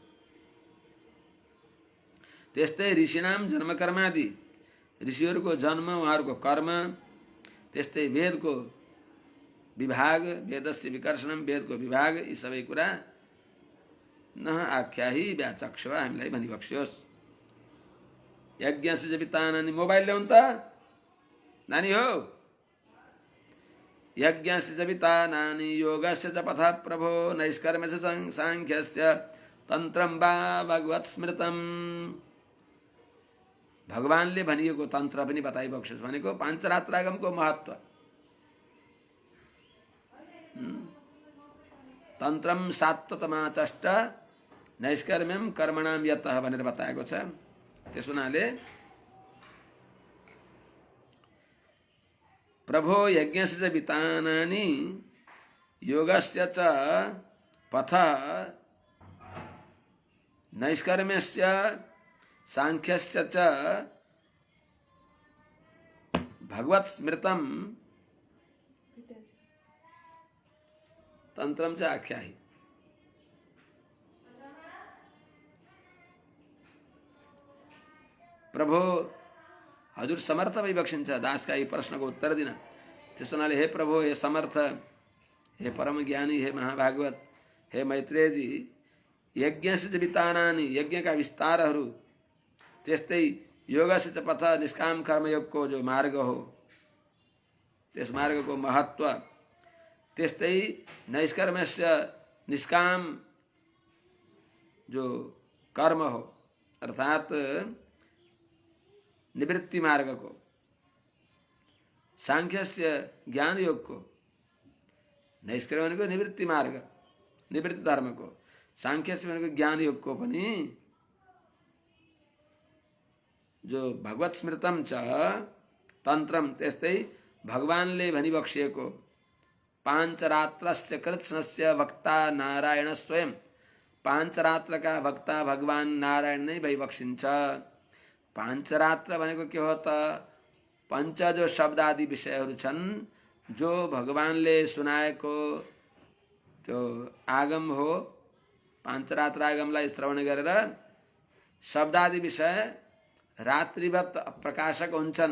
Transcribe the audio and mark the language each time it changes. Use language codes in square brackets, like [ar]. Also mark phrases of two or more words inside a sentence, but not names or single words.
[ne] त्यस्तै [sa] ऋषिणाम जन्मकर्मादि [ne] ऋषिहरूको जन्म उहाँहरूको कर्म त्यस्तै वेदको विभाग [sa] वेदस्य विकर्षणम [ne] वेदको विभाग यी सबै कुरा [sa] न आख्याही व्याचक्ष [ne] हामीलाई भनिबक्सियोस्। [sa] यज्ञस्य च वित्तानानि [ne] मोबाइल ल्याउनु त नानी हो। [sa] यज्ञस्य च वित्तानानि योगस्य च पथ प्रभो नैष्कर्म्यस्य सांख्यस्य तन्त्रं वा भगवत् स्मृतम्। [ne] भगवानले भनिएको तन्त्र पनि बताइबक्सियोस् भनेको पाञ्चरात्रागमको महत्व। [sa] तन्त्रम सात्वतमाचष्ट नैष्कर्म्यम कर्मणाम यतः [ne] भनेर बताएको छ। त्यस हुनाले [sa] प्रभो यज्ञस्य च वित्तानानि योगस्य च पथ नैष्कर्म्यस्य सांख्यस्य च भगवत् स्मृतम तंत्रम च आख्याही। [ne] प्रभो हजुर समर्थ भइबक्सिन्छ दासका यी प्रश्नको उत्तर दिन। त्यस हुनाले हे प्रभु हे समर्थ हे परम ज्ञानी हे महाभागवत हे मैत्रेय जी [sa] यज्ञस्य च वित्तानानि [ne] यज्ञका विस्तारहरू त्यस्तै [sa] योगस्य च पथ [ne] निष्काम कर्मयोगको जो मार्ग हो त्यस मार्गको महत्व त्यस्तै नैष्कर्म्यस्य निष्काम जो कर्म हो अर्थात निवृत्ति मार्ग को, सांख्य से ज्ञान योग को, नैष्कर्म्य को निवृत्ति मार्ग, निवृत्ति धर्म को, सांख्य से ज्ञान योग को पनि जो [sa] भगवत स्मृतम च तन्त्रम [ne] त्यस्तै भगवानले भनिबक्सिएको [sa] पांचरात्रस्य कृत्स्नस्य वक्ता नारायण स्वयं, [ne] पांचरात्रका वक्ता भगवान नारायण नै भइबक्सिन्छ। पांचरात्र भनेको के हो त? पंच जो शब्द आदि विषयहरू छन् जो भगवानले सुनाएको त्यो आगम हो। पांचरात्र आगमलाई श्रवण गरेर शब्दादि विषय रात्रिवत प्रकाशक हुन्छन्।